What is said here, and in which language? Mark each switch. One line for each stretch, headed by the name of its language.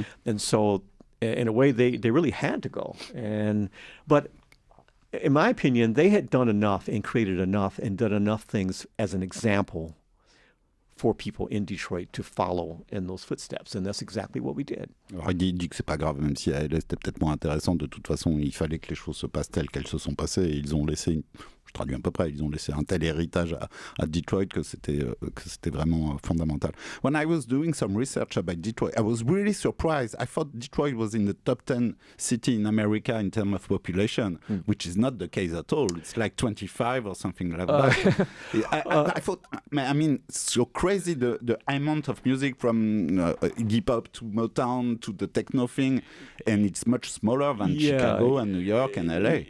English: And so in a way they really had to go. But in my opinion, they had done enough and created enough and done enough things as an example for people in Detroit to follow in those footsteps. And that's exactly what we did.
French: Alors, il dit que c'est pas grave, même si à LA c'était peut-être moins intéressant. De toute façon, il fallait que les choses se passent telles qu'elles se sont passées. Et ils ont laissé, je traduis à peu près, ils ont laissé un tel héritage à Detroit que c'était vraiment fondamental.
English: When I was doing some research about Detroit, I was really surprised. I thought Detroit was in the top 10 city in America in terms of population, which is not the case at all. It's like 25 or something like that. I thought, I mean, so crazy the amount of music from hip hop to Motown to the techno thing, and it's much smaller than Chicago and New York and LA.